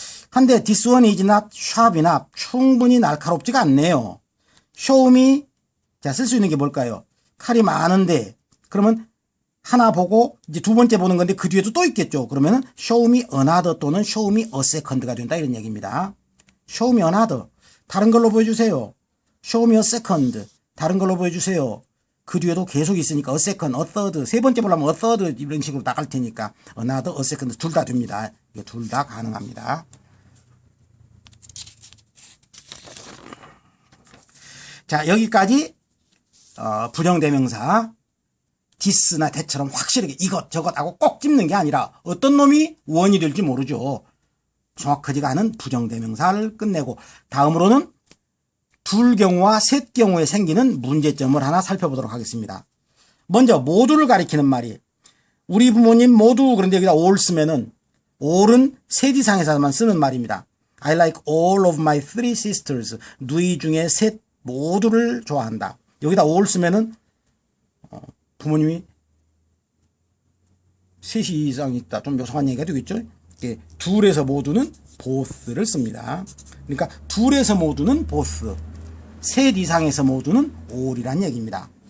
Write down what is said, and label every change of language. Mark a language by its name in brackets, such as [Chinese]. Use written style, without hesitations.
[Korean] 한데 [English] this one is not sharp enough. [Korean] 충분히 날카롭지가 않네요. [English] show me. [Korean] 자, 쓸 수 있는 게 뭘까요? 칼이 많은데, 그러면 하나 보고 이제 두 번째 보는 건데 그 뒤에도 또 있겠죠. 그러면은 [English] show me another [Korean] 또는 [English] show me a second [Korean] 가 된다 이런 얘기입니다. [English] show me another. [Korean] 다른 걸로 보여주세요. [English] show me a second. [Korean] 다른 걸로 보여주세요. 그 뒤에도 계속 있으니까 [English] a second, a third. [Korean] 세 번째 보려면 a third 이런 식으로 나갈 테니까 another, a second 둘 다 됩니다. 이게 둘 다 가능합니다. 자, 여기까지 부정대명사 this나 that처럼 확실하게 이것 저것 하고 꼭 찝는 게 아니라 어떤 놈이 원이 될지 모르죠. 정확하지가 않은 부정대명사를 끝내고 다음으로는 둘 경우와 셋 경우에 생기는 문제점을 하나 살펴보도록 하겠습니다. 먼저 모두를 가리키는 말이, 우리 부모님 모두, 그런데 여기다 all 쓰면은 all은 셋 이상에서만 쓰는 말입니다. [English] I like all of my three sisters. [Korean] 누이 중에 셋 모두를 좋아한다. 여기다 all 쓰면은 부모님이 셋이 이상 있다. 좀 묘사한 얘기가 되겠죠. 둘에서 모두는 both를 씁니다. 그러니까 둘에서 모두는 both, 셋 이상에서 모두는 all이란 얘기입니다.